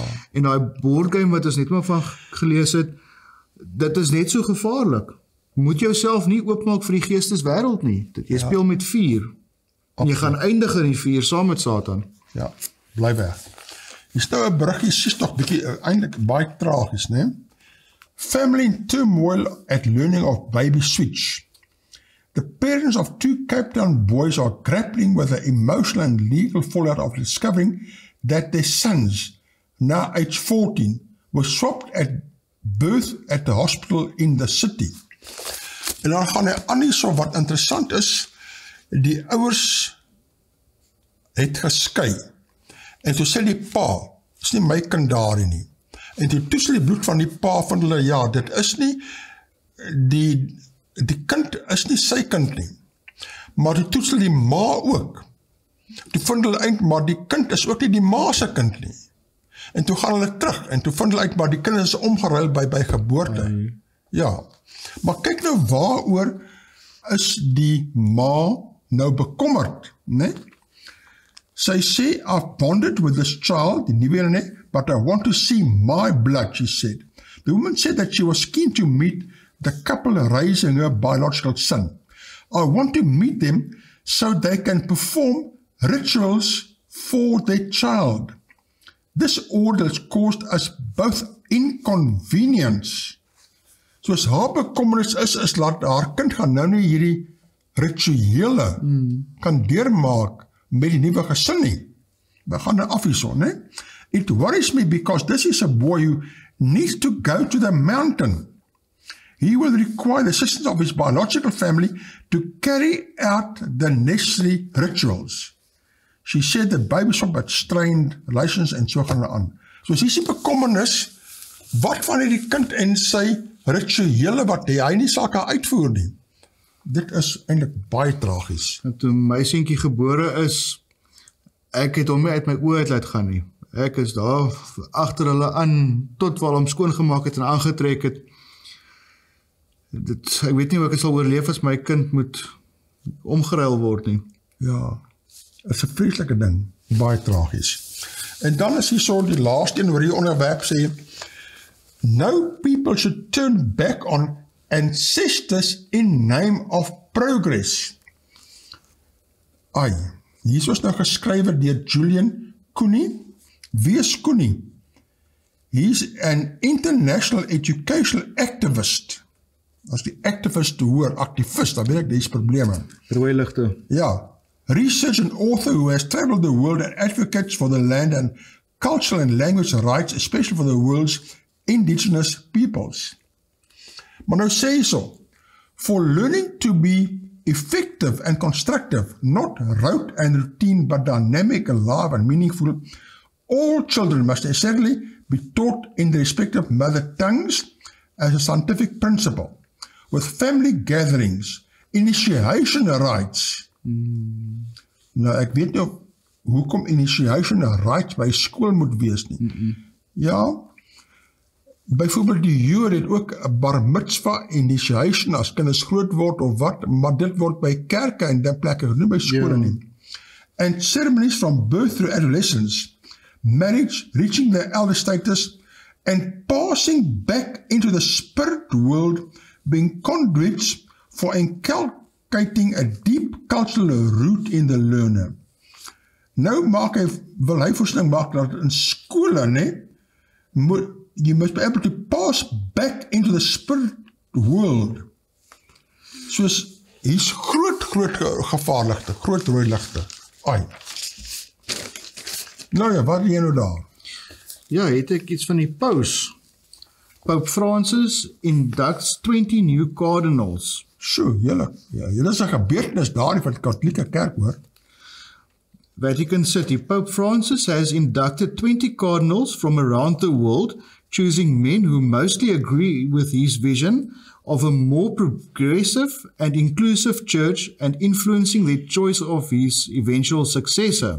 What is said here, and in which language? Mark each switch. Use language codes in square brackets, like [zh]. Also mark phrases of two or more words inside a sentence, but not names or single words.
[af] En daai boardgame wat ons net maar van gelees het, dit is net so gevaarlik. Moet jouself nie oopmaak vir die geesteswêreld nie. Jy speel met vuur. En jy gaan eindig in die vuur saam met Satan. Ja, bly weg. Hier staan 'n bruggie, sies tog bietjie eintlik baie tragies, né? [en] Family in turmoil at learning of baby switch. The parents of two Cape Town boys are grappling with the emotional and legal fallout of discovering that their sons, now age 14, were swapped at birth at the hospital in the city. [af] En dan gaan hy aan hierso wat interessant is, die ouers het geskei. En toe sê die pa, is nie my kind daarin nie. En toe toets die bloed van die pa van hulle, ja, dit is nie, die kind is nie sy kind nie, maar die toets die ma ook. Toe vind hulle uit, maar die kind is ook nie die ma se kind nie. En toe gaan hulle terug, en toe vind hulle uit, maar die kind is omgeruil by geboorte. Ja, maar kyk nou waaroor is die ma nou bekommerd, né? Sy sê, [en] I've bonded with this child, [af] die nuwe ene, [en] but I want to see my blood, she said. The woman said that she was keen to meet the couple raising her biological son. I want to meet them so they can perform rituals for their child. This order has caused us both inconvenience. [af] Soos haar bekommernis is dat haar kind gaan nou nie hierdie rituele kan deurmaak met die nuwe gesin nie. We gaan nou af hierson, né? [en] It worries me because this is a boy who needs to go to the mountain. He will require the assistance of his biological family to carry out the necessary rituals. She said the baby is about strained relations [af] en so gaan hulle aan. So as hier is die bekommernis, wat van die kind en sy rituele wat hy nie sal kan uitvoer nie. Dit is eintlik baie tragies. En toe my seentjie gebore is, ek het hom nie uit my oë uit laat gaan nie. Ek is daar agter hulle aan, tot waar hom skoongemaak het en aangetrek het. Ek weet nie hoe ek het sal oorleef as my kind moet omgeruil word nie. Ja, is 'n vreeslike ding, baie tragies. En dan is hier so die laaste een oor die onderwerp sê, [en] no people should turn back on ancestors in name of progress. [af] Ai, hier was nou geskrywe deur Julian Cooney. Wie is Cooney? [en] He's an international educational activist. [af] As die activist hoor, activist, dan weet ek, die is probleme. Rooi ligte. Ja, [en] research and author who has traveled the world and advocates for the land and cultural and language rights, especially for the world's indigenous peoples. [af] Maar nou sê so, [en] for learning to be effective and constructive, not rote and routine, but dynamic, alive and meaningful, all children must necessarily be taught in their respective mother tongues as a scientific principle, with family gatherings, initiation rites. [af] Nou, ek weet nie hoekom initiation rites by skool moet wees nie. Ja, byvoorbeeld die Jood het ook 'n bar mitzvah initiation as kinders groot word of wat, maar dit word by kerke en die plekke, nie by skole nie. [en] And ceremonies from birth through adolescence, marriage, reaching the elder status, and passing back into the spirit world, being conduits for inculcating a deep cultural root in the learner. [af] Nou wil hy voorstelling maak dat in skole, [en] you must be able to pass back into the spirit world. [af] Soos, hier's groot gevaarligte, groot rooi ligte. Ai. Nou ja, wat is jy nou daar? Ja, het ek iets van die paus. [en] Pope Francis inducts 20 new cardinals. [af] So, julle is 'n gebeurtenis daar van die Katholieke Kerk, hoor. Vatican City. [en] Pope Francis has inducted 20 cardinals from around the world, choosing men who mostly agree with his vision of a more progressive and inclusive church and influencing their choice of his eventual successor.